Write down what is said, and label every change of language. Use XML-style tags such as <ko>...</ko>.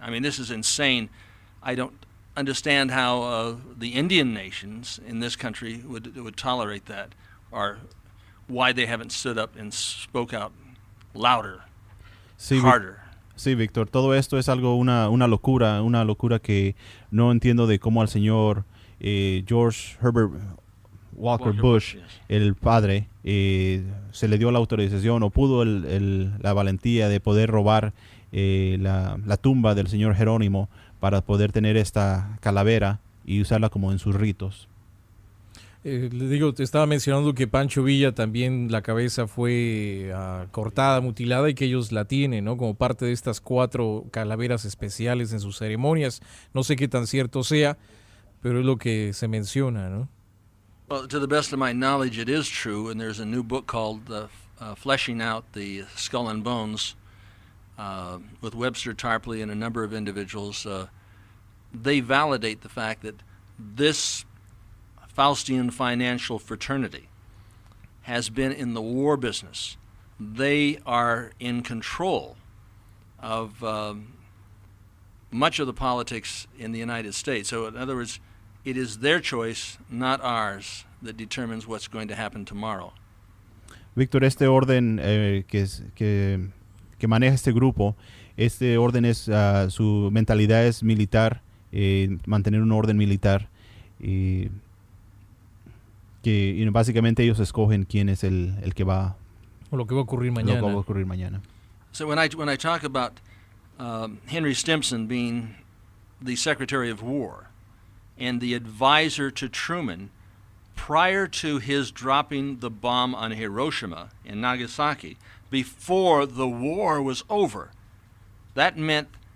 <en>I mean, this is insane. I don't understand how the Indian nations in this country would tolerate that, or why they haven't stood up and spoke out louder, harder.</en> <es>Sí, Víctor, todo esto es algo, una locura que no entiendo de cómo al señor George Herbert Walker Bush,</es> <en>yes.</en> <es>el padre, se le dio la autorización o pudo la valentía de poder robar la tumba del señor Jerónimo para poder tener esta calavera y usarla como en sus ritos. Le digo, te estaba mencionando que Pancho Villa también la cabeza fue cortada, mutilada, y que ellos la tienen, ¿no? Como parte de estas 4 calaveras especiales en sus ceremonias. No sé qué tan cierto sea, pero es lo que se menciona, ¿no?</es> <en>Well, to the best of my knowledge, it is true, and there's a new book called Fleshing Out the Skull and Bones with Webster Tarpley and a number of individuals. They validate the fact that this Faustian financial fraternity has been in the war business. They are in control of much of the politics in the United States. So in other words, it is their choice, not ours, that determines what's going to happen tomorrow.</en> <es>Víctor, este orden que maneja este grupo, este orden es, su mentalidad es militar, mantener un orden militar, que básicamente ellos escogen quién es el que va, O lo que va a ocurrir mañana. lo que va a ocurrir mañana. So when I talk about Henry Stimson being the Secretary of War and the advisor to Truman prior to his dropping the bomb on Hiroshima and Nagasaki, before the war was over, that meant</es>